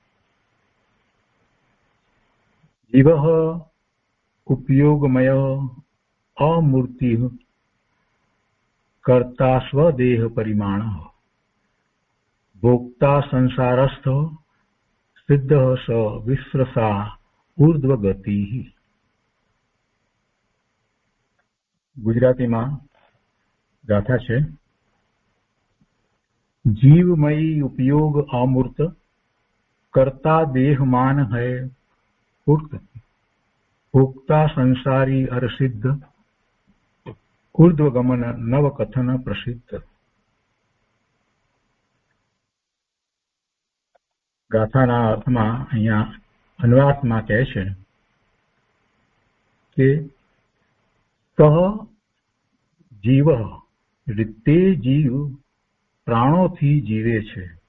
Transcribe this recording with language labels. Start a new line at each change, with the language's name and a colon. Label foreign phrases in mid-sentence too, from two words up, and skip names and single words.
Sanskrit: જીવ ઉપયોગમય અમૂર્તિ કર્તા સ્વદેહ પરિમાણ ભોક્તા સંસારસ્થ સિદ્ધ સ વિશ્રસા ઉર્ધ્વગતિ.
Gujarati: ગુજરાતીમાં ગાથા છે.
Hindi: जीवमयी उपयोग अमूर्त कर्ता देहमान है पूर्त भोक्ता संसारी अर सिद्ध ऊर्ध्वगमन नव कथन प्रसिद्ध.
Gujarati: ગાથાના અર્થમાં અહીંયા અન્વયાર્થમાં કહે છે કે સહ જીવ તે જીવ પ્રાણોથી જીવે છે.